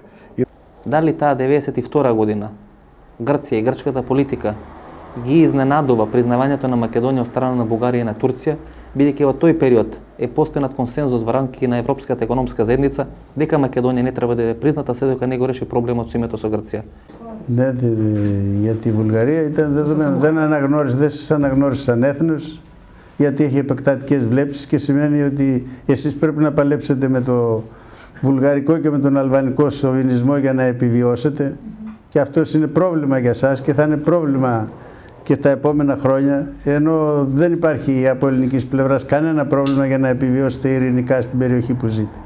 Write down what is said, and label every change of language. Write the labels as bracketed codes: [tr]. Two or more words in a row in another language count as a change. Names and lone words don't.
[mk] Дали таа 92 година Грција и грчката политика ги изненадува признавањето на Македонија од страна на Бугарија и на Турција, бидејќи во тој период е постигнат консензус во рамките на Европската економска заедница дека Македонија не треба да биде призната се докато не го реши проблемот со името со Грција. [el] Ναι, γιατί η Βουλγαρία ήταν δεδομένο. Δεν σας αναγνώρισε σαν έθνος, γιατί έχει επεκτατικές βλέψεις και σημαίνει ότι εσείς πρέπει να παλέψετε με το βουλγαρικό και με τον αλβανικό σοβινισμό για να επιβιώσετε. Και αυτό είναι πρόβλημα για σας και θα είναι πρόβλημα και στα επόμενα χρόνια, ενώ δεν υπάρχει από ελληνικής πλευράς κανένα πρόβλημα για να επιβιώσετε ειρηνικά στην περιοχή που ζείτε.